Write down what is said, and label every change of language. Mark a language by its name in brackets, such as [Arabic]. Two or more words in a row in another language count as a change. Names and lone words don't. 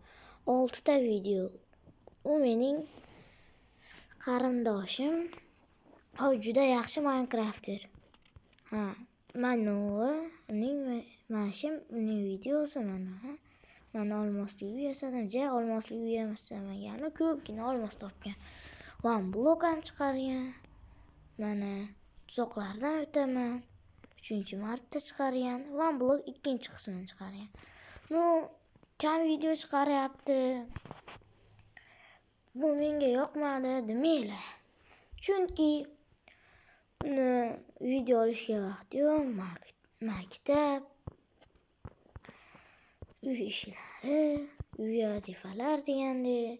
[Uzbek] 6 ta video. U mening qarindoshim. O juda yaxshi Minecrafter. Mana uning uning videosi mana. Mana olmosli uy yasadim. Olmosli uy yasamagani ko'pgina olmos topgan. [English] One block [Uzbek] ham chiqargan. Mana tuzoqlardan o'taman. 3-marta chiqargan. [English] One block [Uzbek] 2-qismini chiqargan. Kam video chiqaryapti. Bu menga yoqmadi demanglar. Chunki video olishga vaqt yo'q. Maktab, uy ishlari, uy vazifalar degandek.